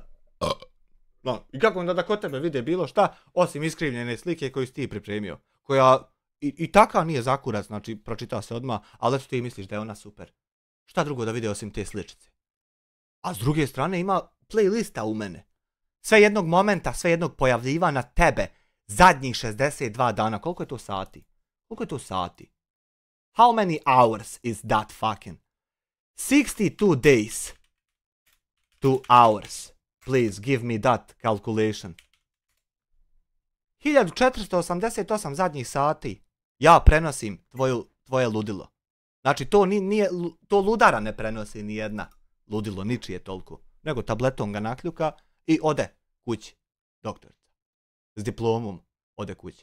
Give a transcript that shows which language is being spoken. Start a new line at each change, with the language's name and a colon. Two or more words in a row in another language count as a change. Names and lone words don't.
Bosnian: No, i kako onda da kod tebe vide bilo šta osim iskrivljene slike koju si ti pripremio, koja i takav nije zakurac, znači pročita se odmah, ali eto ti misliš da je ona super. Šta drugo da vide osim te sličice? A s druge strane ima playlista u mene. Sve jednog momenta, sve jednog pojavljivanja tebe zadnjih 62 dana. Koliko je to sati? Koliko je to sati?
English: How many hours is that fucking? 62 days. 2 hours. Please give me that calculation.
Bosnian: 1488 zadnjih sati. Ja prenosim tvoje ludilo. Znači to ludara ne prenosi ni jedna ludilo, ničije toliko. Nego tabletom ga nakljuka i ode kući. Doktorica. S diplomom ode kući.